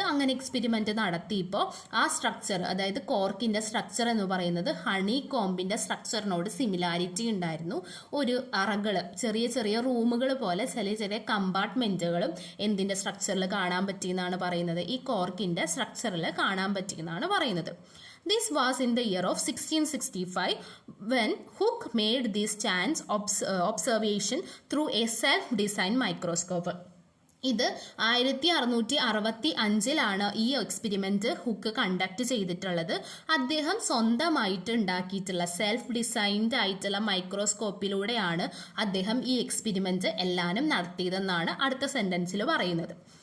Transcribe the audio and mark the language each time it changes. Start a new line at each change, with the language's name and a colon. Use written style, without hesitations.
Malayalam: അങ്ങനെ എക്സ്പെരിമെന്റ് നടത്തിയപ്പോൾ ആ സ്ട്രക്ചർ, അതായത് കോർക്കിന്റെ സ്ട്രക്ചർ എന്ന് പറയുന്നത് ഹണി കോമ്പിന്റെ സ്ട്രക്ചറിനോട് സിമിലാരിറ്റി ഉണ്ടായിരുന്നു. ഒരു അറകള്, ചെറിയ ചെറിയ റൂമുകൾ പോലെ ചെറിയ ചെറിയ കമ്പാർട്ട്മെന്റുകളും എന്തിന്റെ സ്ട്രക്ചറിൽ കാണാൻ പറ്റിയെന്നാണ് പറയുന്നത്, ഈ കോർക്കിന്റെ സ്ട്രക്ചറിൽ കാണാൻ പറ്റിയെന്നാണ് പറയുന്നത്.
English: This was in the year of 1665 when Hooke made this chance observation through a self-designed microscope.
Malayalam: ഇത് 1665 ഈ എക്സ്പെരിമെന്റ് ഹുക്ക് കണ്ടക്ട് ചെയ്തിട്ടുള്ളത്. അദ്ദേഹം സ്വന്തമായിട്ട് ഉണ്ടാക്കിയിട്ടുള്ള സെൽഫ് ഡിസൈൻഡ് ആയിട്ടുള്ള മൈക്രോസ്കോപ്പിലൂടെയാണ് അദ്ദേഹം ഈ എക്സ്പെരിമെന്റ് എല്ലാനും നടത്തിയതെന്നാണ് അടുത്ത സെന്റൻസിൽ പറയുന്നത്.